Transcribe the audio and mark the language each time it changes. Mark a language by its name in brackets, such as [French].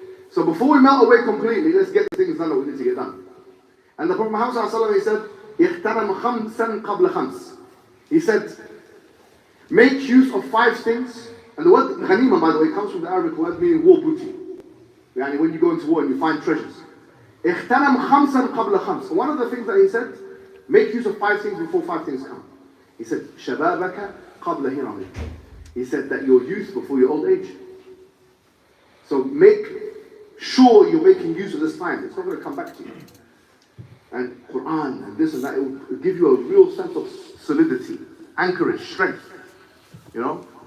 [English] So before we melt away completely, let's get the things done that we need to get done. And the Prophet Muhammad ﷺ, he said, [Arabic] اغتنم خمسا قبل خمس. [English] He said, make use of 5 things. And the word ghanima, by the way, comes from the Arabic word meaning war booty. When you go into war and you find treasures. [Arabic] اغتنم خمسا قبل خمس. [English] One of the things that he said, make use of 5 things before 5 things come. He said, [Arabic] شَبَابَكَ قَبْلَ هِرَمِكَ. [English] He said that your youth before your old age. So make sure you're making use of this time. It's not going to come back to you. And Qur'an and this and that, it will give you a real sense of solidity, anchorage, strength. You know?